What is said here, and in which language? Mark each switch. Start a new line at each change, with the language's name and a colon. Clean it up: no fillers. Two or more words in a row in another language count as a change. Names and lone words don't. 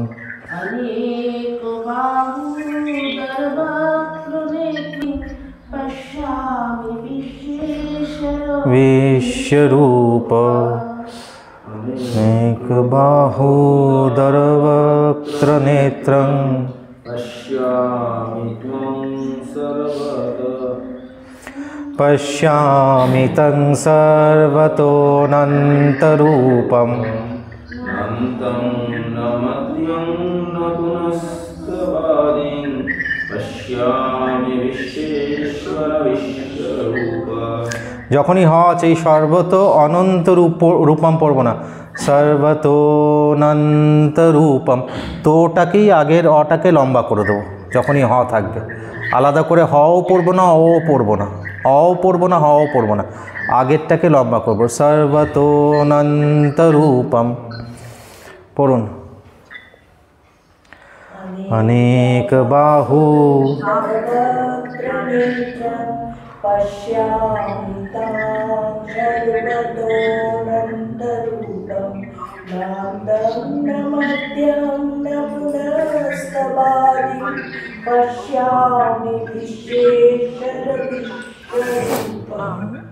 Sanskrit: विश्वरूप अनेक बाहूदर वक्त्र नेत्रं पश्यामि तं
Bangla: सर्वतोऽनन्तरूपम् যখনই হ আছে এই
Sanskrit: সর্বত অনন্ত রূপম
Bangla: পড়ব না,
Sanskrit: সর্বতোনন্ত রূপম,
Bangla: তোটাকেই আগের অটাকে লম্বা করে দেবো। যখনই হ থাকবে আলাদা করে হও পড়ব না, ও পড়ব না, অও পড়ব না, হও পড়ব না, আগেরটাকে লম্বা করব।
Sanskrit: সর্বতোনন্ত রূপম
Bangla: পড়ুন। অনেক বাহু
Sanskrit: पश्यामि तं सर्वतोऽनन्तरूपं नान्तं न मध्यं न पुनस्तवादिं पश्यामि विश्वेश्वर विश्वरूपम्